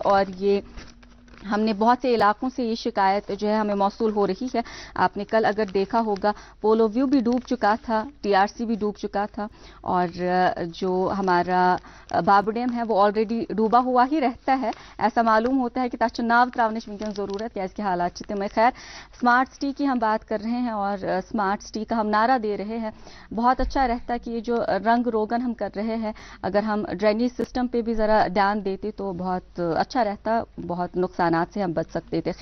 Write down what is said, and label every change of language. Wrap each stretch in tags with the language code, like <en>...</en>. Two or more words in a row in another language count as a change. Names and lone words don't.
<ur>اور یہ ہم نے بہت سے علاقوں سے یہ شکایت جو ہے ہمیں موصول ہو رہی ہے. آپ نے کل اگر دیکھا ہوگا پولو ویو بھی ڈوب چکا تھا, TRC بھی ڈوب چکا تھا, اور جو ہمارا باب ڈیم ہے وہ آلریڈی ڈوبا ہوا ہی رہتا ہے. ایسا معلوم ہوتا ہے کہ</ur> <ks>تاچ ناو تراونش ونکن</ks> <ur>ضرورت ہے اس کے حالات چتے میں. خیر</ur> <en>smart city</en> <ur>کی ہم بات کر رہے ہیں اور</ur> <en>smart city</en> <ur>کا ہم نعرہ دے رہے ہیں. بہت اچھا رہتا ہے کہ یہ جو رنگ روگن ہم کر رہے ہیں, اگر ہم</ur> <en>drainage system</en> <ur>پہ بھی ذرا دھیان دیتے تو بہت اچھا رہتا, بہت نقصانات سے ہم بچ سکتے تھے.</ur>